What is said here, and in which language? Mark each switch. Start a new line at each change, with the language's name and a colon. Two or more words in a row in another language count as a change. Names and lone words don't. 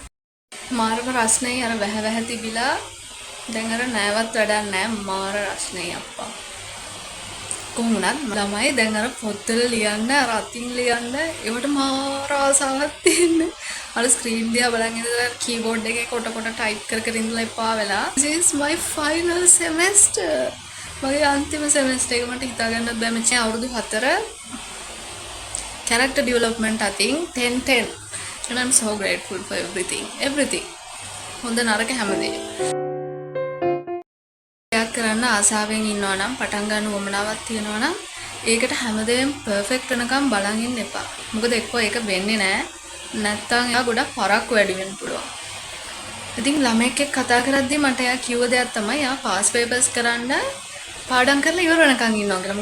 Sinhala: මාරම රස්නේ අර වැහ තිබිලා දැන් අර නෑවත් වැඩක් නෑ මාර රස්නේ අප්පා. කොහොමුණත් ළමයි දැන් අර පොත්වල ලියන්න අර අතින් ලියන්න ඒවට මාර ආසාවක් තියෙන්නේ. අර ස්ක්‍රීන් දිහා බලන් ඉඳලා කීබෝඩ් එකේ කොට ටයිප් කර ඉඳලා එපා වෙලා.
English: This is my final semester.
Sinhala: මගේ අන්තිම semester එක මට හිතා ගන්නත් බෑ මෙච්චර අවුරුදු 4
English: character development
Sinhala: අතින් 10
English: and I'm so grateful for everything
Sinhala: හොඳ නරක හැමදේම යක් කරන්න ආසාවෙන් ඉන්නවා නම් පටන් ගන්න උවමනාවක් තියෙනවා නම් ඒකට හැමදේම perfect වෙනකම් බලන් ඉන්න එපා. මොකද එක්කෝ ඒක වෙන්නේ නැහැ. නැත්තම් එයා ගොඩක් පරක්කු වැඩි වෙන්න පුළුවන්. ඉතින් ළමයෙක් එක්ක කතා කරද්දී මට එයා කිව්ව දෙයක් තමයි එයා
English: pass papers
Sinhala: කරන්න පාඩම් කරලා ඉවර වෙනකන් ඉන්නවා කියලා.